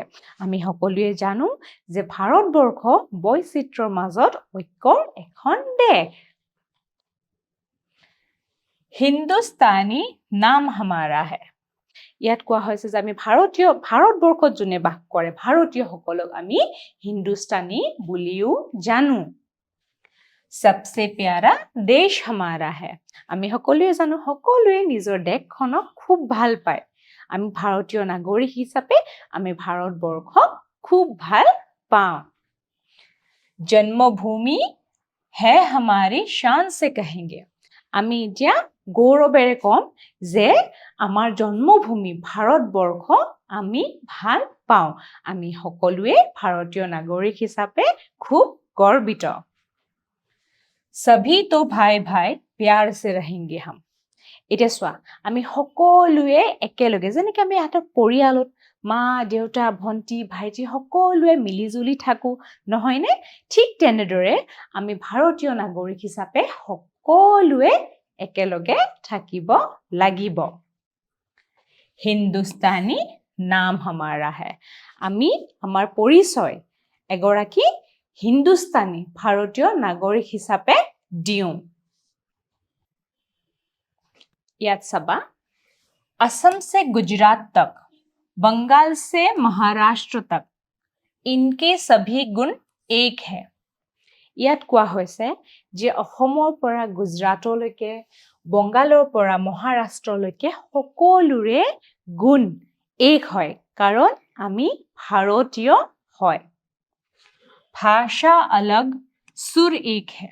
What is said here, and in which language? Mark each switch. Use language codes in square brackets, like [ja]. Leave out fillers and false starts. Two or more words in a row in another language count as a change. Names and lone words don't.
[as] আমি সকলোৱে জানো যে ভাৰতবৰ্ষ বৈচিত্ৰ্যৰ মাজত ঐক্যৰ এখন দেশ। [hi] हिन्दुस्तानी नाम हमारा है [as] ইয়াত কোৱা হৈছে যে আমি ভাৰতবৰ্ষত যোনে বাস কৰে ভাৰতীয়সকলক আমি হিন্দুস্তানী বুলিও জানো। [hi] सबसे प्यारा देश हमारा है [as] আমি সকলোৱে জানো সকলোৱে নিজৰ দেশখনক খুব ভাল পায়। আমি ভাৰতীয় নাগৰিক হিচাপে আমি ভাৰতবৰ্ষক খুব ভাল পাওঁ। [hi] जन्मभूमि है हमारी शान से कहेंगे [as] আমি এতিয়া গৌৰৱেৰে কম যে আমাৰ জন্মভূমি ভাৰতবৰ্ষ আমি ভাল পাওঁ। আমি সকলোৱে ভাৰতীয় নাগৰিক হিচাপে খুব গৰ্বিত। [hi] सभी तो भाई भाई प्यार से रहेंगे हम [as] এতিয়া চোৱা আমি সকলোৱে একেলগে যেনেকৈ আমি এটা পৰিয়ালত মা দেউতা ভন্টি ভাইটি সকলোৱে মিলিজুলি থাকো নহয়নে? ঠিক তেনেদৰে আমি ভাৰতীয় নাগৰিক হিচাপে সকলোৱে একেলগে থাকিব লাগিব। [hi] हिन्दुस्तानी नाम हमारा है [as] আমি আমাৰ পৰিচয় এগৰাকী হিন্দুস্তানী ভাৰতীয় নাগৰিক হিচাপে দিওঁ। ইয়াত চাবা [hi] असम से गुजरात तक, बंगाल से महाराष्ट्र तक, इनके सभी गुण एक है। [as] ইয়াত কোৱা হৈছে যে অসমৰ পৰা গুজৰাটলৈকে, বংগালৰ পৰা মহাৰাষ্ট্ৰলৈকে সকলোৰে গুণ এক হয়, কাৰণ আমি ভাৰতীয় হয়। [hi] भाषा अलग, सुर एक है।